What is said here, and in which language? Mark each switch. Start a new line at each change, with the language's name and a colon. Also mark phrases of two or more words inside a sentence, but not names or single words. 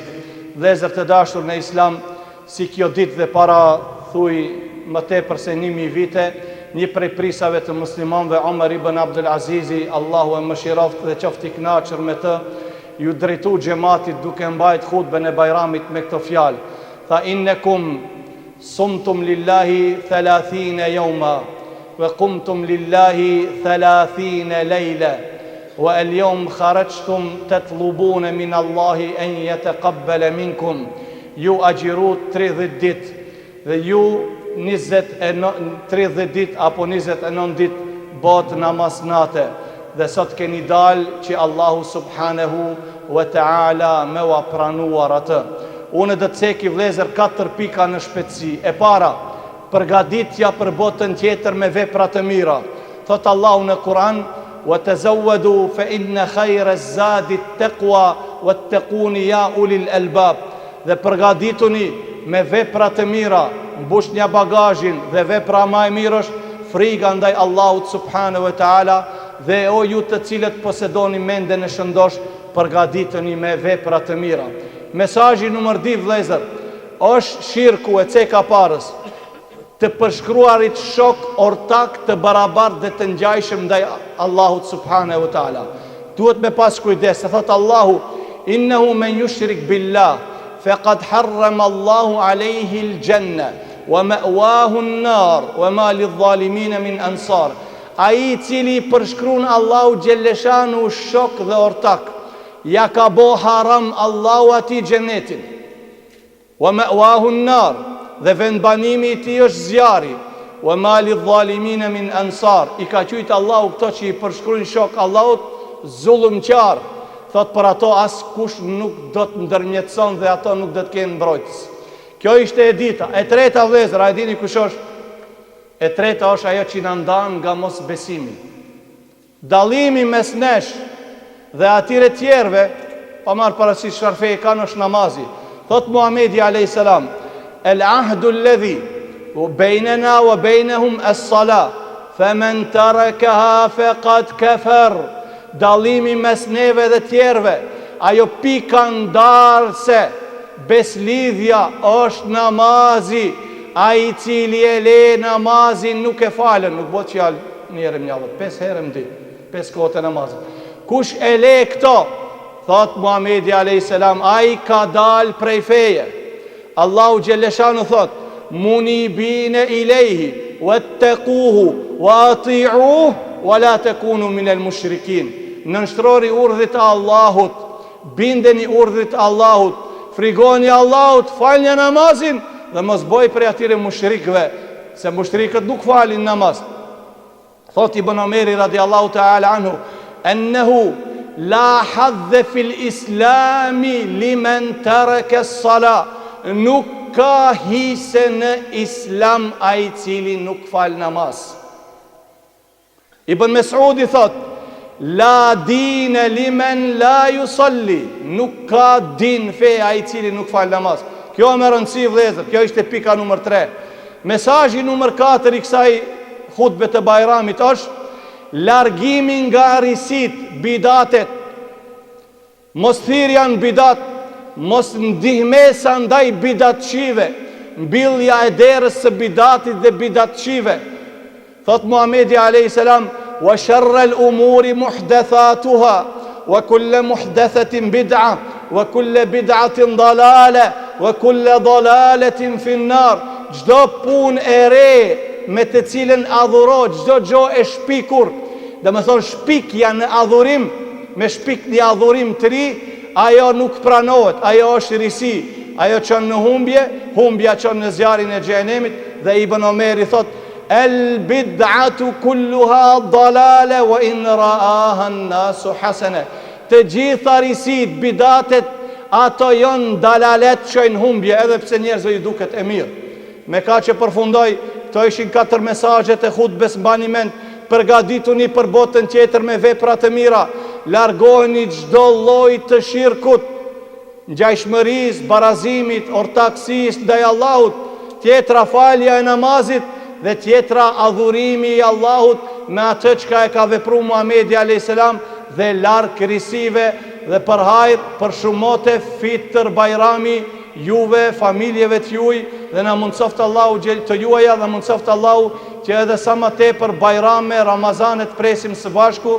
Albanian: Vëllezër të dashur në Islam, si kjo ditë dhe para thuj më tepër se 1000 vite, një prej prisave të muslimanëve Omar ibn Abdul Azizi, Allahu e mëshiroft dhe qoftë I kënaqur me të, ju drejtu xhamatit duke mbajt hutbën e Bajramit me këto fjalë. Tha
Arabic: إنكم صمتم لله 30 يوما وقمتم لله 30 ليلة واليوم خرجتم تطلبون من الله أن يتقبل منكم
Albanian: ju agjirut 30 dit dhe ju 30 dit apo 29 dit bot namaz nate dhe sot keni dal që Allahu
Arabic: سبحانه وتعالى
Albanian: me wa pranuar atë. Unë dhe të ceki vlezër 4 pika në shpejtësi. E para, përgatitja për botën tjetër me vepra të mira. Thot Allahu në Kur'an:
Arabic: "وتزودوا فإن خير الزاد التقوى واتقون يا أولي الألباب."
Albanian: Dhe përgatituni me vepra të mira, mbushnia bagazhin dhe vepra më e mirë është frika ndaj Allahut
Arabic: سبحانه وتعالى.
Albanian: Dhe o ju të cilët posedoni mendjen e shëndosh, përgatituni me vepra të mira. Mesazhi numër 2 vëllezër, është shirku e ceka parës, të përshkruarit shok ortak të barabartë dhe të ngjajshëm ndaj Allahut
Arabic: سبحانه وتعالى.
Albanian: Duhet me pas kujdes, se thot Allahu:
Arabic: "إنه من يشرك بالله فقد حرم الله عليه الجنة ومأواه النار وما للظالمين من أنصار."
Albanian: Ai I cili përshkruan Allahu xhelleshanu shok dhe ortak, ja ka bo haram Allahu atij xhenetin.
Arabic: ومأواه النار,
Albanian: dhe vendbanimi i tij është zjarri.
Arabic: وما للظالمين من أنصار.
Albanian: I ka qujtë Allahu këto që i përshkruajnë shok Allahut zullumqtar. Thot për ato as kush nuk do të ndërmjetëson dhe ato nuk do të kenë mbrojtës. Kjo ishte e dita. E treta vëllezër, a e dini kush është? E treta është ajo që na ndan nga mos besimi. Dallimi mes nesh dhe atyre tjerëve, pa marrë parasysh çfarë fe kanë, është namazi.
Arabic: Thot Muhamedi عليه السلام, العهد الذي بيننا وبينهم الصلاة فمن تركها فقد كفر.
Albanian: Dallimi mes neve dhe tjerëve, ajo pika ndarëse, beslidhja është namazi. Ai i cili e le namazin nuk e falën, nuk bëhet fjalë një herë në javë, 5 herë në ditë, 5 kohë namazit. Kush e le këto, thot Muhamedi
Arabic: عليه السلام,
Albanian: ai ka dal prej feje.
Arabic: Allahu xhelleshanu thot, منيبين إليه واتقوه وأطيعوه ولا تكونوا من المشركين.
Albanian: Nënshtrori urdhit e Allahut, bindeni urdhit e Allahut, frigoni Allahut, falni namazin dhe mos bëj prej atyre mushrikëve, se mushrikët nuk falin namaz.
Arabic: Thot Ibn Omeri رضي الله تعالى عنه, إنه لا حظ في الإسلام لمن ترك الصلاة.
Albanian: Nuk ka hise në islam ai cili nuk fal namaz.
Arabic: Ibn Mesudi thot, لا دين لمن لا يصلي.
Albanian: Nuk ka din fe ai cili nuk fal namaz. Kjo më rëndësi vëllezër, kjo ishte pika numër 3. Mesazhi numër 4 i kësaj hutbe të Bajramit është largimi nga risit, bidatet, mos thirrja në bidat, mos ndihmesa ndaj bidatçive, mbyllja e derës së bidatit dhe bidatçive.
Arabic: Thot Muhamedi عليه السلام, وشر الأمور محدثاتها وكل محدثة بدعة وكل بدعة ضلالة وكل ضلالة في النار.
Albanian: Çdo punë e re me të cilën adhuro, çdo gjë e shpikur, dhe me thonë shpikja në adhurim, me shpik një adhurim të ri, ajo nuk pranohet, ajo është risi, ajo qënë në humbje, humbja qënë në zjarin e xhenemit.
Arabic: Dhe Ibn Omeri thot, البدعة كلها ضلالة وإن رآها الناس حسنة.
Albanian: Të gjitha risit, bidatet, ato janë dalalet që në humbje, edhe pse njerëzve ju duket e mirë. Me ka që përfundoj, këto ishin 4 mesazhet e hutbes, mbani mend, përgatituni për botën tjetër me vepra të mira, largoheni çdo lloj të shirkut, ngjajshmërisë, barazimit, ortaksisë ndaj Allahut, tjetra falja e namazit dhe tjetra adhurimi i Allahut me atë çka e ka vepruar Muhamedi
Arabic: عليه السلام,
Albanian: dhe larg risive dhe për hajër, për shumote fitër Bajrami juve, familjeve të juaj, dhe na mundsoft Allahu të juaja, dhe mundsoft Allahu që edhe sa më tepër Bajrame, Ramazanet presim së bashku.